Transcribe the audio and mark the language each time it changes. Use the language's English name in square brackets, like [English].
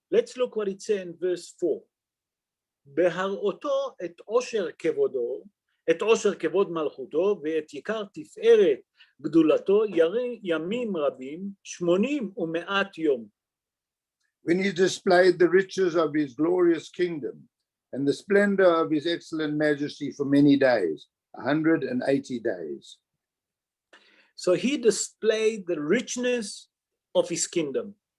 [English] Let's look what it says in verse 4. [Hebrew] בהראותו את עושר כבודו, את עושר כבוד מלכותו ואת יקר תפארת גדולתו ימים רבים 80 ומעט יום. [English] When he displayed the riches of his glorious kingdom and the splendor of his excellent majesty for many days, 180 days. So he displayed the richness of his kingdom.